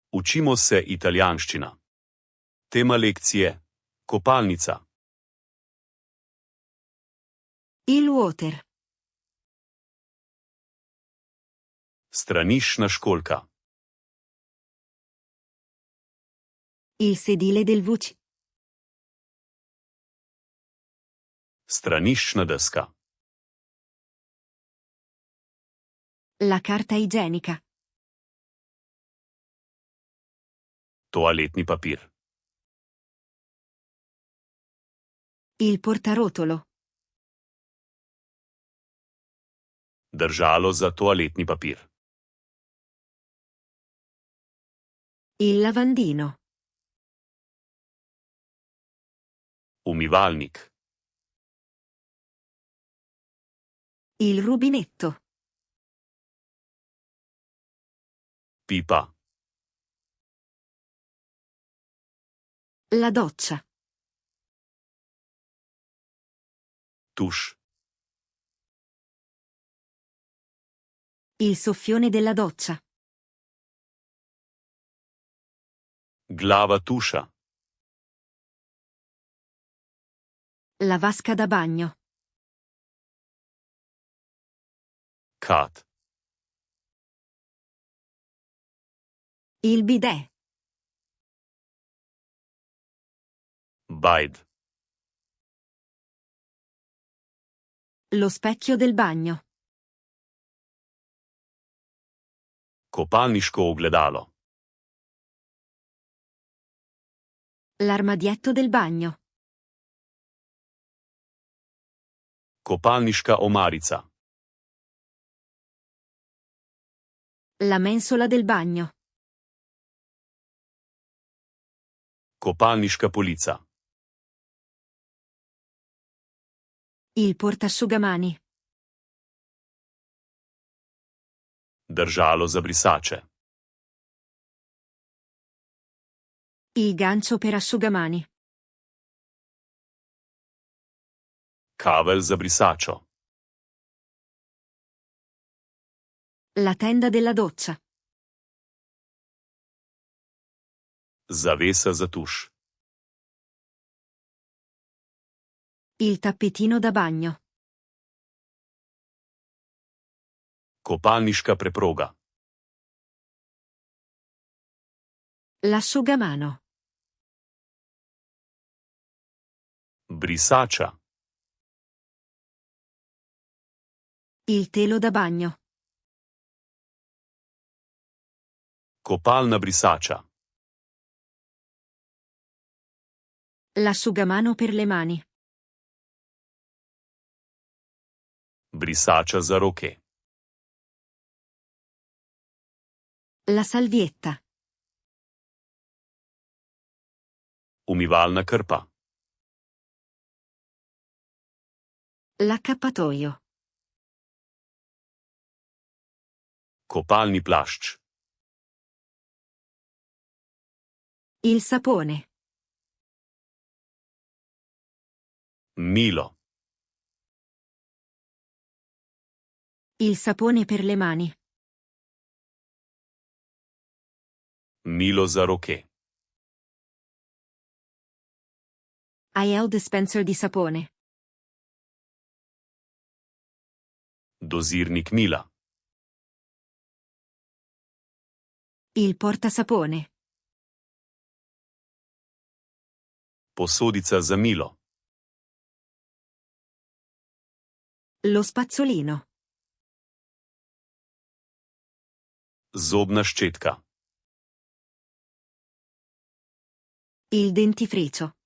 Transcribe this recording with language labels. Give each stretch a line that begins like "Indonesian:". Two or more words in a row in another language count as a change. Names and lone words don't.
Slovenian: Učimo se italijanščina. Tema lekcije: kopalnica.
Italian: Il water.
Slovenian: Straniščna školjka.
Italian: Il sedile del WC.
Slovenian: Straniščna deska.
Italian: La carta igienica.
Slovenian: Toaletni papir.
Italian: Il portarotolo.
Slovenian: Držalo za toaletni papir.
Italian: Il lavandino.
Slovenian: Umivalnik.
Italian: Il rubinetto.
Slovenian: Pipa.
Italian: La doccia.
Slovenian: Tuš.
Italian: Il soffione della doccia.
Slovenian: Glava tuša.
Italian: La vasca da bagno.
Slovenian: Kat.
Italian: Il bidet.
Slovenian: Bajd.
Italian: Lo specchio del bagno.
Slovenian: Kopalniško ogledalo.
Italian: L'armadietto del bagno.
Slovenian: Kopalniška omarica.
Italian: La mensola del bagno.
Slovenian: Kopalniška polica.
Italian: Il portasciugamani.
Slovenian: Držalo za brisače.
Italian: Il gancio per asciugamani.
Slovenian: Kavelj za brisačo.
Italian: La tenda della doccia.
Slovenian: Zavesa za tuš.
Italian: Il tappetino da bagno.
Slovenian: Kopalniška preproga.
Italian: L'asciugamano.
Slovenian: Brisača.
Italian: Il telo da bagno.
Slovenian: Kopalna brisača.
Italian: L'asciugamano per le mani.
Slovenian: Brisača za roke.
Italian: La salvietta.
Slovenian: Umivalna krpa.
Italian: L'accappatoio.
Slovenian: Kopalni plašč.
Italian: Il sapone.
Slovenian: Milo.
Italian: Il sapone per le mani.
Slovenian: Milo za roke.
Italian: IL dispenser di sapone.
Slovenian: Dozirnik mila.
Italian: Il portasapone.
Slovenian: Posodica za milo.
Italian: Lo spazzolino.
Slovenian: Zobna ščetka.
Italian: Il dentifricio.